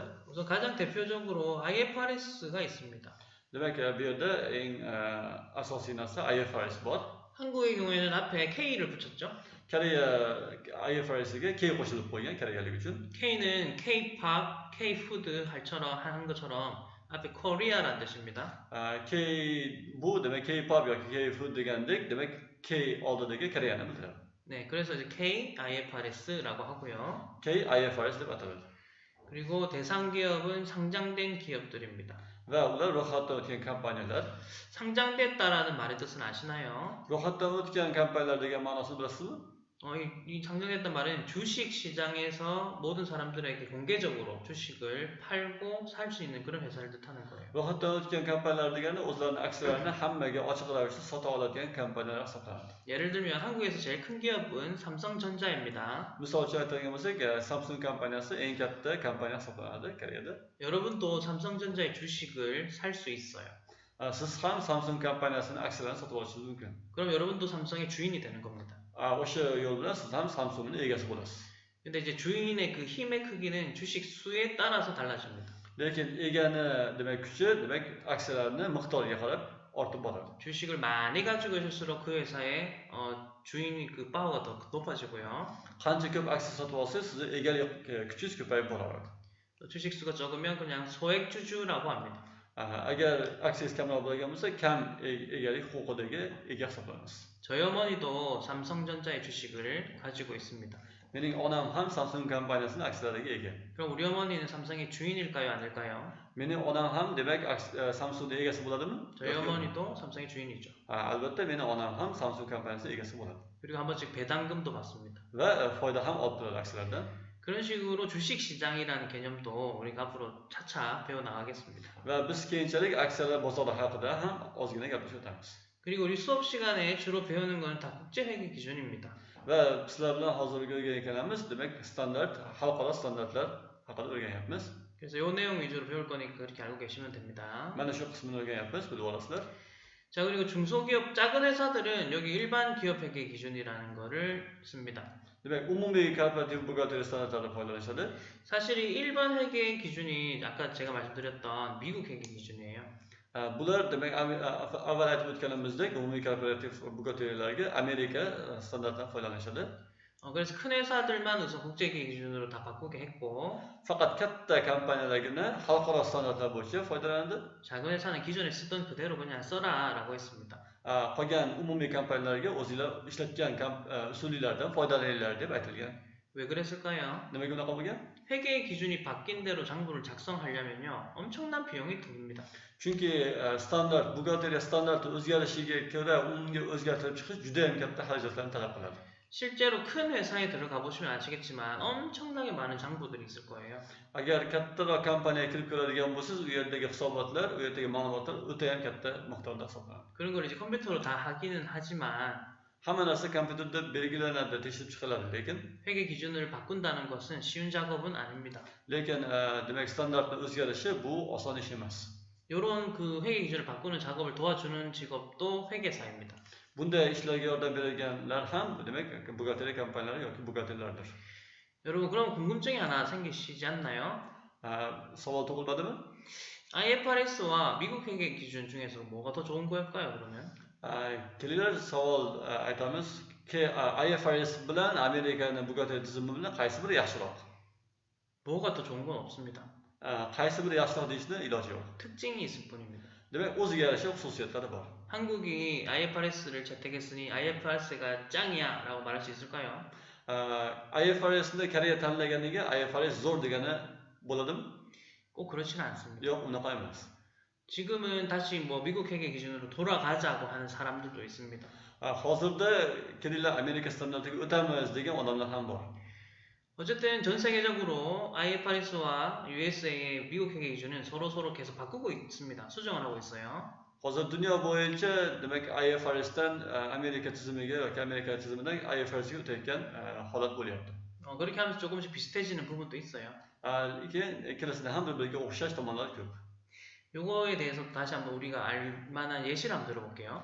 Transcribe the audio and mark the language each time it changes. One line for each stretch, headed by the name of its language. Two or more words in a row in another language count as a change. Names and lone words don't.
Korean: 우선 가장 대표적으로 IFRS가 있습니다.
Uzbek: Demak, bu yerda eng asosiy narsa IFRS bor.
Korean: 한국의 경우에는 앞에 K를 붙였죠.
Uzbek: Koreya IFRSga K qo'shilib qo'ygan koreyalik uchun.
Korean: K는 K-pop, K-food 한 것처럼 앞에 Korea라는 뜻입니다.
Uzbek: Bu demak K-pop yoki K-food degandek, demak K oldidagi Koreyani bildiradi.
Korean: 네, 그래서 이제 K-IFRS라고 하고요.
Uzbek: K-IFRS deb ataladi.
Korean: 그리고 대상 기업은 상장된 기업들입니다.
Uzbek: va ular ro'yxatdan o'tgan kompaniyalar.
Korean: 상장됐다라는 말의 뜻은 아시나요?
Uzbek: Ro'yxatdan o'tgan kompaniyalar degan ma'nosini bilasizmi?
Korean: 이 상장됐단 말은 주식 시장에서 모든 사람들에게 공개적으로 주식을 팔고 살 수 있는 그런 회사를 뜻하는 거예요.
Uzbek: Ro'yxatdan o'tgan kompaniyalar degani o'zlarining aksiyalarini hammaga ochiq ravishda sota oladigan kompaniyalar hisoblanadi.
Korean: 예를 들면 한국에서 제일 큰 기업은 삼성전자입니다.
Uzbek: Misol uchun aytadigan bo'lsak, Samsung kompaniyasi eng katta kompaniya hisoblanadi Koreyada.
Korean: 여러분도 삼성전자의 주식을 살 수 있어요.
Uzbek: Siz ham Samsung kompaniyasining aksiyalarini sotib olishingiz mumkin.
Korean: 그럼 여러분도 삼성의 주인이 되는 겁니다.
Uzbek: O'sha yo'l bilan siz ham Samsungning egasi bo'lasiz.
Korean: 근데 이제 주인의 그 힘의 크기는 주식 수에 따라서 달라집니다.
Uzbek: Lekin egani demak kuchi, demak aksiyalarning miqdoriga qarab ortib boradi.
Korean: 주식을 많이 가지고 있을수록 그 회사의 주인이 그 파워가 더 높아지고요.
Uzbek: Qancha ko'p aksiya sotib olsangiz, sizni egalik kuchingiz ko'payib boraveradi.
Korean: 주식 수가 적으면 그냥 소액주주라고 합니다.
Uzbek: Agar aksiyangiz kamroq bo'lgan bo'lsa, kam egalik huquqidagi ega hisoblanasiz.
Korean: 저희 어머니도 삼성전자의 주식을 가지고 있습니다.
Uzbek: Mening onam ham Samsung kompaniyasining aksiyalariga ega.
Korean: 그럼 우리 어머니는 삼성의 주인일까요, 아닐까요?
Uzbek: Mening onam ham demak Samsungning egasi bo'ladimi?
Korean: 저희 어머니도 삼성의 주인이죠.
Uzbek: Albatta mening onam ham Samsung kompaniyasining egasi bo'ladi.
Korean: 그리고 한 번씩 배당금도 받습니다.
Uzbek: Va foyda ham olib turadi aksiyalardan.
Korean: 그런 식으로 주식 시장이라는 개념도 우리가 앞으로 차차 배워 나가겠습니다.
Uzbek: Va biz keyinchalik aksiyalar bozori haqida ham ozgina gaplashib o'tamiz.
Korean: 그리고 우리 수업 시간에 주로 배우는 건 다 국제 회계 기준입니다.
Uzbek: Va sizlar bilan hozirgi o'rganayotganimiz demak standart, xalqaro standartlar haqida o'rganyapmiz.
Korean: 그래서 이 내용 위주로 배울 거니까 그렇게 알고 계시면 됩니다.
Uzbek: Mana shu qismini o'rganyapmiz, bilib olasizlar.
Korean: 자, 그리고 중소기업, 작은 회사들은 여기 일반 기업 회계 기준이라는 거를 씁니다.
Uzbek: Demak, umumiy korporativ buxgalteriya standartlaridan foydalanishadi.
Korean: 사실 이 일반 회계 기준이 아까 제가 말씀드렸던 미국 회계 기준이에요.
Uzbek: Bular demak avval aytib o'tganimizdek umumiy korporativ buxgalteriyalarga Amerika standartidan foydalanishadi.
Korean: 그래서 큰 회사들만 우선 국제회계 기준으로 다 바꾸게 했고
Uzbek: Faqat katta kompaniyalargina xalqaro standartlar bo'yicha foydalanadi.
Korean: 작은 회사는 기존에 쓰던 그대로 그냥 써라라고 했습니다.
Uzbek: Qolgan umumiy kompaniyalarga o'zinglar ishlatgan usullardan foydalaninglar deb aytilgan.
Korean: 왜 그랬을까요?
Uzbek: Nimaga unaqa bo'lgan?
Korean: 회계 기준이 바뀐 대로 장부를 작성하려면요 엄청난 비용이 듭니다.
Uzbek: Chunki standart, buxgalteriya standarti o'zgarishiga ko'ra unga o'zgartirib chiqish juda ham katta xarajatlarni talab qiladi.
Korean: 실제로 큰 회사에 들어가 보시면 아시겠지만 엄청나게 많은 장부들이 있을 거예요.
Uzbek: Agar kattaroq kompaniyaga kirib ko'radigan bo'lsangiz, u yerdagi hisobotlar, u yerdagi ma'lumotlar o'ta ham katta miqdorda hisoblanadi.
Korean: 그런 걸 이제 컴퓨터로 다 하기는 하지만
Uzbek: Hamma narsa kompyuterda belgilanadi, tekshirib chiqiladi, lekin
Korean: 회계 기준을 바꾼다는 것은 쉬운 작업은 아닙니다.
Uzbek: demak standartning o'zgarishi bu oson ish emas.
Korean: 이런 그 회계 기준을 바꾸는 작업을 도와주는 직업도 회계사입니다.
Uzbek: Bunday ishlarga yordam berganlar ham demak buxgalteriya kompaniyalari yoki buxgalterlardir.
Korean: 여러분 그럼 궁금증이 하나 생기시지 않나요?
Uzbek: Savol tug'ilmadimi?
Korean: IFRS와 미국 회계 기준 중에서 뭐가 더 좋은 거일까요, 그러면?
Uzbek: Kelinglar savol aytamiz. IFRS bilan Amerikaning buxgalteriya tizimi bilan qaysi biri yaxshiroq?
Korean: 뭐가 더 좋은 건 없습니다.
Uzbek: Qaysi biri yaxshiroq deyishning iloji yo'q.
Korean: 특징이 있을 뿐입니다.
Uzbek: Demak, o'ziga yarasha xususiyatlari bor.
Korean: 한국이 IFRS를 채택했으니 IFRS가 짱이야 라고 말할 수 있을까요?
Uzbek: IFRSni Koreya tanlaganiga IFRS zo'r degani bo'ladimi?
Korean: 꼭 그렇지는 않습니다.
Uzbek: Yo'q, unaqa emas.
Korean: 지금은 다시 뭐 미국 회계 기준으로 돌아가자고 하는 사람들도 있습니다.
Uzbek: Hozirda kelinglar Amerika standartiga o'tamiz degan odamlar ham bor.
Korean: 어쨌든 전 세계적으로 IFRS와 USA의 미국 회계 기준은 서로 계속 바꾸고 있습니다. 수정을 하고 있어요.
Uzbek: Hozir dunyo bo'yicha demak IFRSdan Amerika tizimiga yoki Amerika tizimidan IFRSga o'tayotgan holat bo'lyapti.
Korean: 그렇게 하면서 조금씩 비슷해지는 부분도 있어요.
Uzbek: Lekin ikkalasida ham bir-biriga o'xshash tomonlar ko'p.
Korean: 요거에 대해서 다시 한번 우리가 알 만한 예시를 한번 들어볼게요.